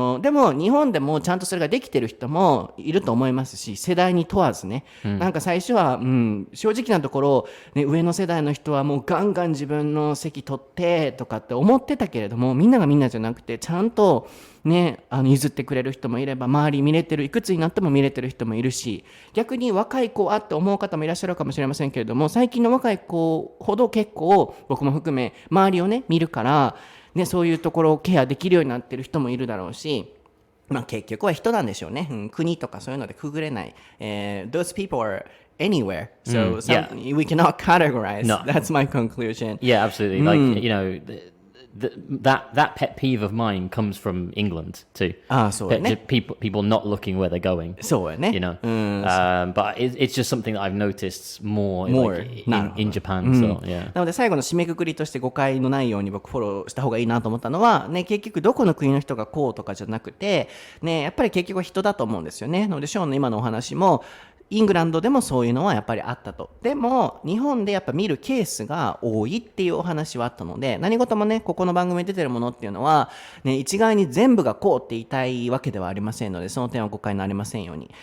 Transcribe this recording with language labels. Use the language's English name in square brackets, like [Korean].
[Japanese] も日本でもちゃんとそれができてる人もいると思いますし、世代に問わずね、なんか最初は、正直なところ、ね、上の世代の人はもうガンガン自分の席取ってとかって思ってたけれども、みんながみんなじゃなくてちゃんとね、譲ってくれる人もいれば、周り見れてる、いくつになっても見れてる人もいるし、逆に若い子はって思う方もいらっしゃるかもしれませんけれども、最近の若い子ほど結構僕も含め周りをね見るから、ね、そういうところをケアできるようになってる人もいるだろうし、結局は人なんでしょうね、国とかそういうのでくぐれない、 [English] Those people are anywhere, so we cannot categorize. That's my conclusion. Yeah, absolutely. Like, you know, that pet peeve of mine comes from England too. [Japanese] そうやね。 [English] People not looking where they're going. [Japanese] そうやね。 [English] You know, but it's just something that I've noticed more like, in Japan. So yeah. [Japanese] なので最後の締めくくりとして誤解のないように僕フォローした方がいいなと思ったのは、ね、結局どこの国の人がこうとかじゃなくて、ね、やっぱり結局は人だと思うんですよね。なのでショーンの今のお話もイングランドでもそういうのはやっぱりあったと。でも日本でやっぱ見るケースが多いっていうお話はあったので、何事もねここの番組に出てるものっていうのは、ね、一概に全部がこうって言いたいわけではありませんので、その点は誤解になりませんように。